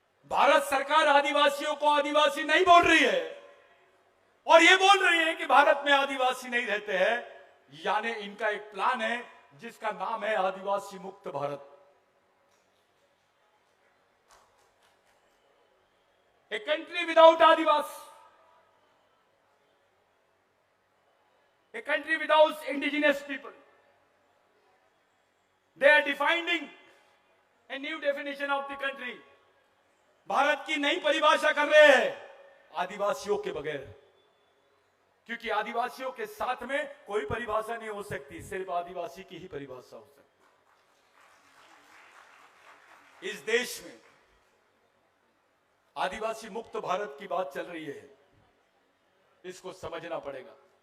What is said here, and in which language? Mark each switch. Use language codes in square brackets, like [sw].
[hi] भारत सरकार आदिवासियों को आदिवासी नहीं बोल रही है, और ये बोल रही है कि भारत में आदिवासी नहीं रहते हैं। यानी इनका एक प्लान है जिसका नाम है आदिवासी मुक्त Bharat. [en] A country without Adivasi, a country without indigenous people. They are defining a new definition of the country. [hi] Bharat की नई परिभाषा कर रहे हैं आदिवासियों के बगैर, क्योंकि आदिवासियों के साथ में कोई परिभाषा नहीं हो सकती, सिर्फ आदिवासी की ही परिभाषा हो सकती। इस देश में आदिवासी मुक्त भारत की बात चल रही है, इसको समझना पड़ेगा।